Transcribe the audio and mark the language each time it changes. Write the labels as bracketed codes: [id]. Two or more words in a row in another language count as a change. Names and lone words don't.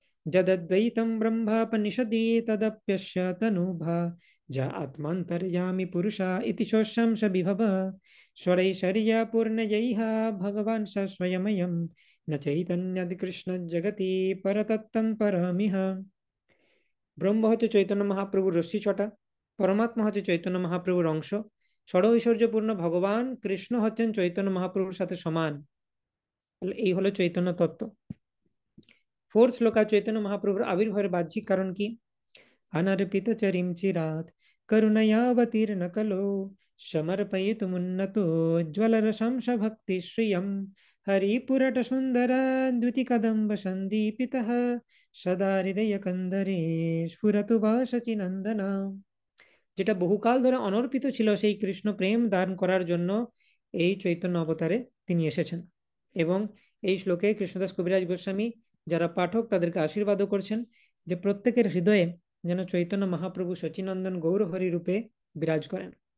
[sa] যদদ্বৈতম ব্রহ্মাপনিষদি তদপ্যস্য তনুভা যা আত্মান্তর্যামি পুরুষা ইতি শোষম স বিভব স্বরৈশ্বর্য পূর্ণযৈঃ ভগবান স স্বয়ময়ম ন চৈতন্যাদি কৃষ্ণ জগতি পরতত্ত্বম পরমিহ। [bn] ব্রহ্ম হচ্ছে চৈতন্য মহাপ্রভুর রশ্মি ছটা, পরমাত্মা হচ্ছে চৈতন্য মহাপ্রভুর অংশ, ষড় ঐশ্বর্যপূর্ণ ভগবান কৃষ্ণ হচ্ছেন চৈতন্য মহাপ্রভুর সাথে সমান। এই হলো চৈতন্য তত্ত্ব। ফোর্থ শ্লোকা চৈতন্য মহাপ্রভুর আবির্ভাবের বাহ্যিক কারণ কী? [sa] अनर्पित चरिम चिरात् करुणयावतीर्ण कलो समर्पयितुमुन्नतो ज्वलरसं स भक्ति श्रियं हरिपुरट सुंदर द्युतिकदम्ब सन्दीपितः सदा हृदय कंदरे स्फुरतु वासचिनंदना। [bn] যেটা বহুকাল ধরে অনর্পিত ছিল সেই কৃষ্ণ প্রেম দান করার জন্য এই চৈতন্য অবতারে তিনি এসেছেন। এবং এই শ্লোকে কৃষ্ণদাস কবিরাজ গোস্বামী যারা পাঠক তাদেরকে আশীর্বাদও করছেন যে প্রত্যেকের হৃদয়ে যেন চৈতন্য মহাপ্রভু সচিনন্দন গৌরহরি রূপে বিরাজ করেন।